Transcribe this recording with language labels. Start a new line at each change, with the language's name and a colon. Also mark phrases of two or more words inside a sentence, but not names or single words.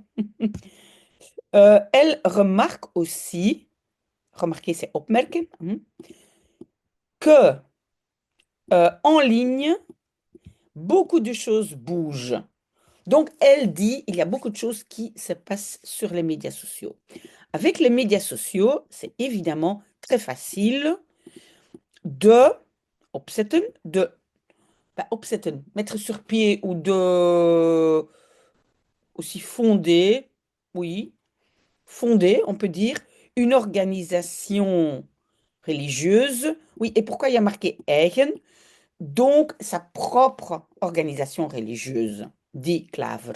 French: Elle remarque aussi, remarquer c'est opmerken, que en ligne, beaucoup de choses bougent. Donc, elle dit, il y a beaucoup de choses qui se passent sur les médias sociaux. Avec les médias sociaux, c'est évidemment très facile de
Dutch: opzetten, opzetten,
French: mettre sur pied ou de aussi fonder, oui, fonder, on peut dire, une organisation religieuse. Oui, et pourquoi il y a marqué eigen? Donc, sa propre organisation religieuse, dit Klaver.